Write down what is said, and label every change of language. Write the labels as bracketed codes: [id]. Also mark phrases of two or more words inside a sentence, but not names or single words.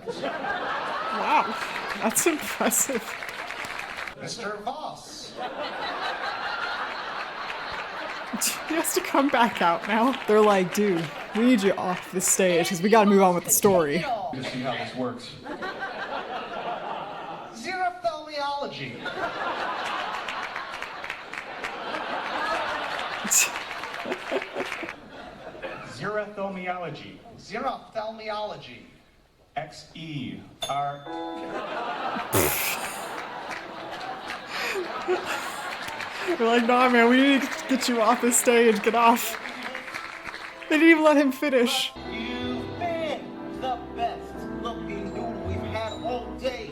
[en] Wow, that's impressive. Mr. Voss. He has to come back out now. They're like, dude, we need you off the stage because we gotta move on with the story. Just see how this works. Xerophthalmiology. Xerophthalmiology. Xerophthalmiology. X-E-R... We're like, nah, man, we need to get you off the stage. Get off. They didn't even let him finish. You've been the best looking dude we've had all day.